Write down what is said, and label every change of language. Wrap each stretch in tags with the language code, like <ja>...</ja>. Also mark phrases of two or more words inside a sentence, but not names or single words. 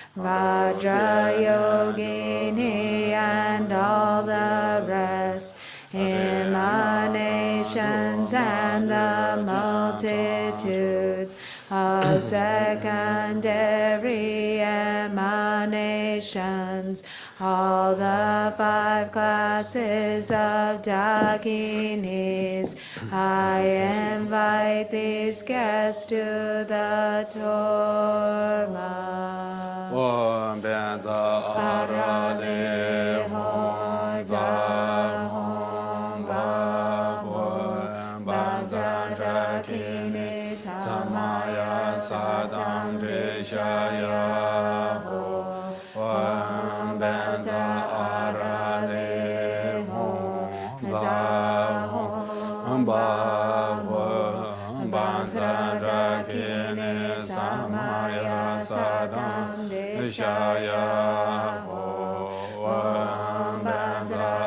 <en>Vajrayogini and all the rest, emanations and the multitudes of secondary emanations, all the 5 classes of Dakinis. I invite these guests to the Torma.</en> <sa>Om Benza Arade Hom Za Hom Ba Hom Banza Dakini Samaya Sadam Deshaya Ho Om Benza Arade Hom Za Hom Ba Hom Banza Dakini Samaya Sadam Deshaya Ho Om Banza</sa>